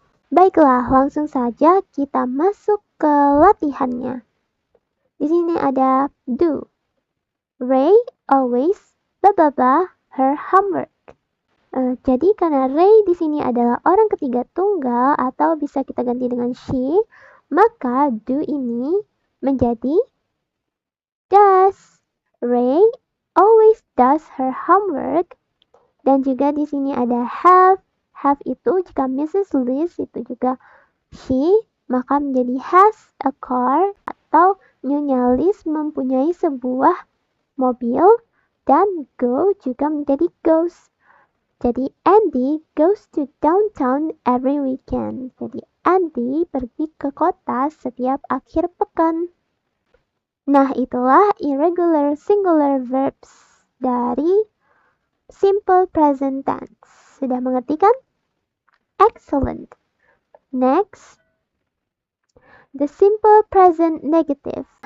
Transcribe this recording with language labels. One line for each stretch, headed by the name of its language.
Indonesian: Baiklah, langsung saja kita masuk ke latihannya. Di sini ada do.
English: Ray always blah blah blah her homework.
Indonesian: Jadi karena Ray di sini adalah orang ketiga tunggal atau bisa kita ganti dengan she, maka do ini menjadi does.
English: Ray always does her homework.
Indonesian: Dan juga di sini ada have. Have itu jika Mrs. Liz itu juga she, maka menjadi
English: has a car
Indonesian: atau Nyonya Liz mempunyai sebuah mobil, dan go juga menjadi goes.
English: Jadi Andy goes to downtown every weekend.
Indonesian: Jadi Andy pergi ke kota setiap akhir pekan. Nah, itulah irregular singular verbs dari simple present tense. Sudah mengerti kan? Excellent.
English: Next, the simple present negative.